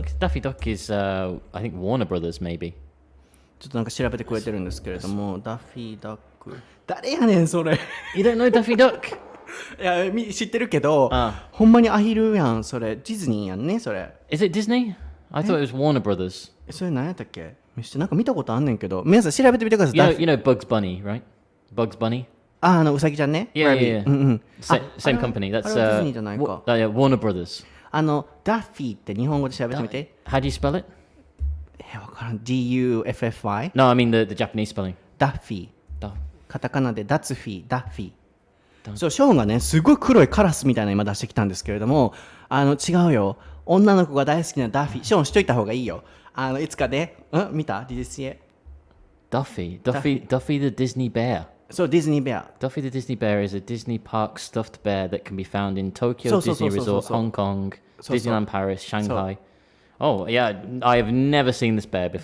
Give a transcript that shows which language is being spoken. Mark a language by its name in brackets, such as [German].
[English] Daffy Duck is, I think Warner Brothers maybe. [Japanese] ちょっとなんか調べてくれてるんですけれども、ダッフィーダック。誰やねんそれ。 [English] You don't know Daffy Duck? [Japanese] いや知ってるけど、ほんまにアヒルやんそれ。ディズニーやんねそれ。 [English] Is it Disney? I thought it was Warner Brothers. [Japanese] それ何やったっけ？なんか見たことあんねんけど、皆さん調べてみてください。 [English] You know Bugs Bunny, right? Bugs Bunny? [Japanese] うさぎちゃんね。 [English] Yeah, Rabbit yeah, yeah. [Japanese] うんうん。 [English] Same company. That's [Japanese] あれはディズニーじゃないか。 [English] yeah, Warner Brothers. [Japanese] ダッフィーって日本語で調べてみて。 [English] How do you spell it? [Japanese] わからん。DUFFY [English] No, I mean the Japanese spelling. [Japanese] ダッフィー。 Da- カタカナでダツフィー、ダッフィー。そう、ショーンがね、すごい黒いカラスみたいなの今出してきたんですけれども、違うよ。女の子が大好きなダッフィー。ショーンしといた方がいいよ。いつかで、見た [English] ?Did you see it? Duffy the Disney bear. [Japanese] そう、ディズニーベア。 [English] Duffy the Disney bear is a Disney park stuffed bear that can be found in Tokyo So, Disney so. Resort, Hong Kong, So. Disneyland Paris, Shanghai. Oh, yeah, I have never seen this bear before.